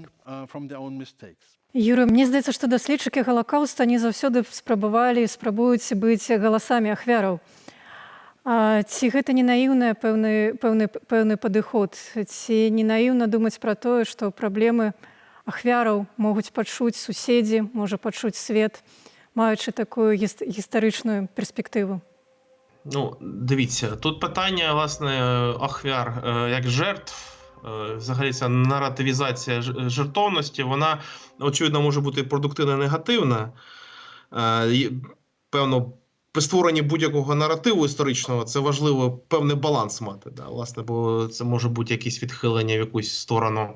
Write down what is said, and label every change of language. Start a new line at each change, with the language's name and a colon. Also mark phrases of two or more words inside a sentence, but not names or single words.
Belarusian: Юрый, мне здаецца, што даследчыкі Галакаўста не заўсёды спрабуюць быць галасамі ахвяраў. Ці гэта не наіўны пэўны падыход? Ці не наіўна думаць пра тое, што праблемы ахвяраў могуць пачуць суседзі, можа пачуць свет, маючы такую гістарычную перспектыву?
Ukrainian: Ну, дивіться, тут питання, власне, ахвяр як жертв, взагалі ця наративізація жертовності, вона, очевидно, може бути продуктивна і негативна. Певно, при створенні будь-якого наративу історичного це важливо певний баланс мати, да, власне, бо це може бути якісь відхилення в якусь сторону.